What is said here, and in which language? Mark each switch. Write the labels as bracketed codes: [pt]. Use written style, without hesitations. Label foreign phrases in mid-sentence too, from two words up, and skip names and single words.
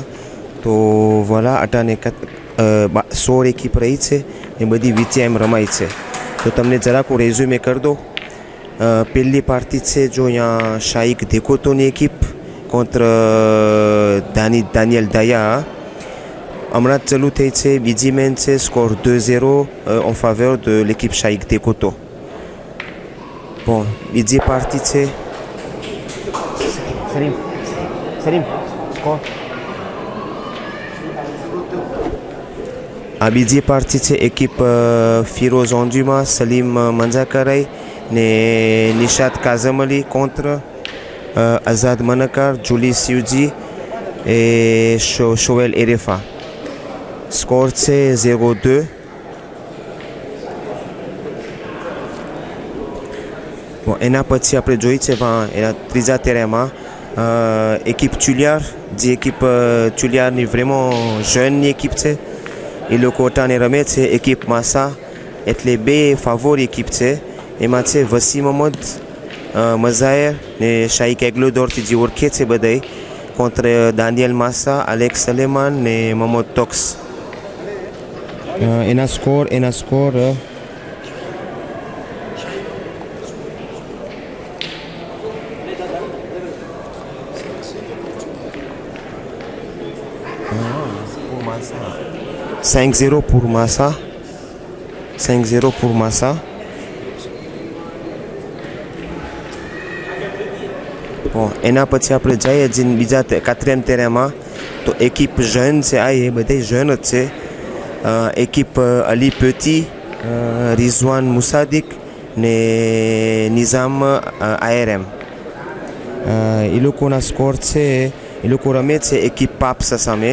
[gu] તો ભલા અટાને 16 એકીપ રહી છે ને બધી વિચે એમ રમાય છે. તો તમને જરાક હું રેઝ્યુમે કરી દો. પહેલી પાર્ટી છે જો અહીંયા શાઇક દેકોતોની એકીપ કોન્ત્ર દાનિયલ દયા, હમણાં જ ચાલુ થઈ છે. બીજી મેચ છે, સ્કોર 2-0 [fr] en faveur de l'équipe Shaikh Dekoto. [gu] Bon, બીજી પાર્ટી છે સલીમ સ્કોર આ બીજી પાર્ટી છે એકિપ ફિરોઝ ઓન્જુમા, સલીમ મંજાકરાઈ ને નિશાત કાઝમ અલી [fr] contre Azad Manakar, Julie Siuji et Shoel Erefa. Score c'est 0-2. Bon, [gu] એના પછી આપણે જોઈ છે એના ત્રીજા તેરામાં એકિપ ચુલિયાર, જે એકિપ ચુલિયારની [fr] vraiment jeune [gu] એકિપ છે. એ લોકો અટાણે રમે છે એકિપ માસા, એટલે બે ફાવોર એકિપ છે. એમાં છે વસીમ મોહમ્મદ મઝાયર ને શાઈક એગ્લોદોરથી જે ઓળખે છે બધાય, contre દાનિયલ માસા, એલેક્સ સલેમાન ને મોહમ્મદ ટોક્સ. એના સ્કોર 5-0 pour Massa. [fr] 5-0 pour Massa. Bon, [gu] એના પછી આપણે જઈએ બીજા 4e તેરામાં, તો એકિપ jeune છે. આ એ બધા jeune જ છે. એકિપ અલી પેટી, રિઝવાન મુસાદિક ને નિઝામ આયરએમ. એ લોકોના સ્કોર છે, એ લોકો રમે છે એકિપ પાપસા સામે.